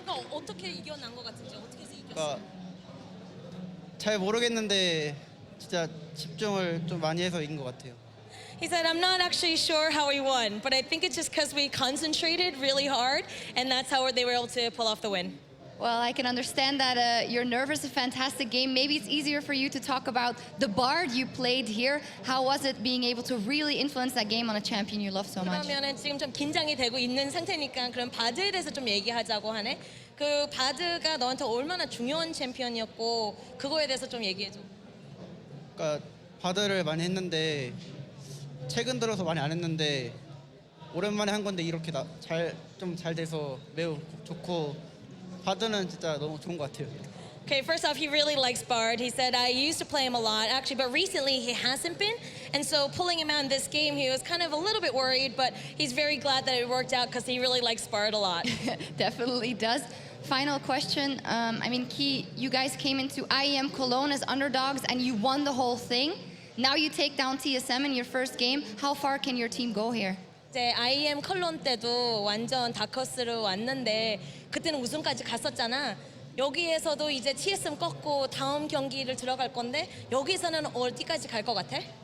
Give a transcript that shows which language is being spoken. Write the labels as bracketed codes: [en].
[ko] 어떻게 이겨난 것 같은지 어떻게 해서 이겼어? 그러니까 잘 모르겠는데 진짜 집중을 좀 많이 해서 이긴 것 같아요. [en] He said, I'm not actually sure how we won, but I think it's just because we concentrated really hard, and that's how they were able to pull off the win. Well, I can understand that you're nervous, a fantastic game. Maybe it's easier for you to talk about the Bard you played here. How was it being able to really influence that game on a champion you love so much? [ko] 그러면은 지금 좀 긴장이 되고 있는 상태니까 그럼 바드에 대해서 좀 얘기하자고 하네. 그 바드가 너한테 얼마나 중요한 챔피언이었고 그거에 대해서 좀 얘기해줘. 그러니까 바드를 많이 했는데 최근 들어서 많이 안 했는데 오랜만에 한 건데 이렇게 좀 잘 돼서 매우 좋고 바드는 진짜 너무 좋은 것 같아요. [en] Okay, first off, he really likes Bard. He said, I used to play him a lot, actually, but recently he hasn't been. And so pulling him out in this game, he was kind of a little bit worried, but he's very glad that it worked out because he really likes Bard a lot. Definitely does. Final question. I mean, Key, you guys came into IEM Cologne as underdogs and you won the whole thing. Now you take down TSM in your first game. How far can your team go here? [ko] 이제 IEM 컬론 때도 완전 다커스로 왔는데 그때는 우승까지 갔었잖아. 여기에서도 이제 TSM 꺾고 다음 경기를 들어갈 건데 여기서는 어디까지 갈 것 같아?